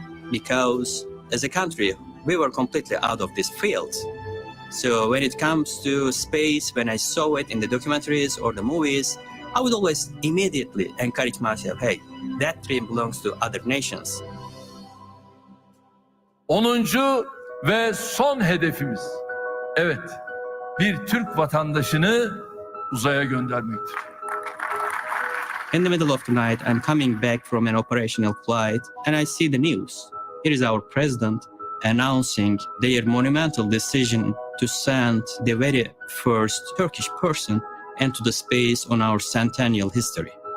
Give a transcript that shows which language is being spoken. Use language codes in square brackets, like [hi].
[en] Because as a country, we were completely out of this field. So when it comes to space, when I saw it in the documentaries or the movies, I would always immediately encourage myself, hey, that dream belongs to other nations. 10. [tr] ve son hedefimiz, evet, bir Türk vatandaşını uzaya göndermektir. [en] In the middle of the night, I'm coming back from an operational flight and I see the news. Here is our president announcing their monumental decision to send the very first Turkish person into the space on our centennial history.